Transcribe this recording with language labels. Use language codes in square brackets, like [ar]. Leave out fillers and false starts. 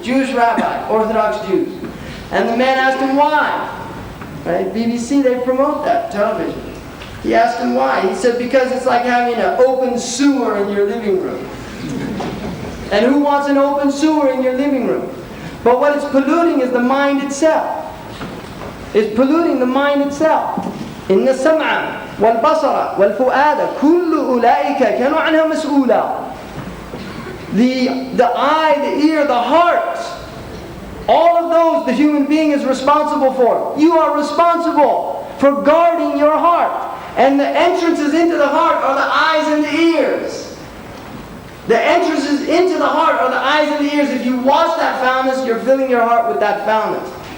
[en] Jewish rabbi, Orthodox Jews. And the man asked him why. Right? BBC, they promote that, television. He asked him why. He said, because it's like having an open sewer in your living room. And who wants an open sewer in your living room? But what it's polluting is the mind itself. It's polluting the mind itself. [ar] إن السمع والبصر والفؤاد كل أولئك كانوا عنها مسؤولا. [en] The eye, the ear, the heart, all of those the human being is responsible for. You are responsible for guarding your heart. And the entrances into the heart are the eyes and the ears. The entrances into the heart are the eyes and the ears. If you wash that foulness, you're filling your heart with that foulness.